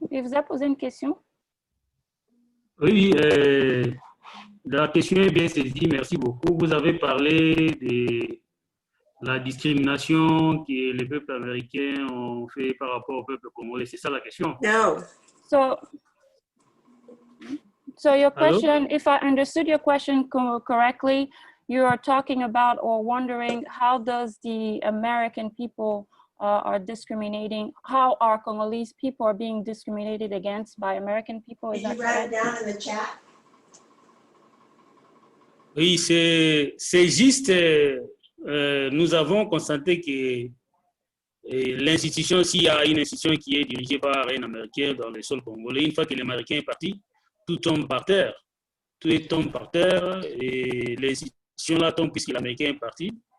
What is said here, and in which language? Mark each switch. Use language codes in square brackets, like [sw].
[fr] Il vous a posé une question? Oui, la question est bien saisie, merci beaucoup. Vous avez parlé de la discrimination que les peuples américains ont fait par rapport au peuple congolais. C'est ça la question? [en] No. So your Hello? question, if I understood your question correctly, you are talking about or wondering how does the American people are discriminating, how our Congolese people are being discriminated against by American people. Is that correct? Did you write it down in the chat? [fr] Oui, c'est juste, nous avons constaté que l'institution, s'il y a une institution qui est dirigée par un Américain dans le sol congolais, une fois que l'Américain est parti, tout tombe par terre. Tout tombe par terre et l'institution là tombe puisque l'Américain est parti.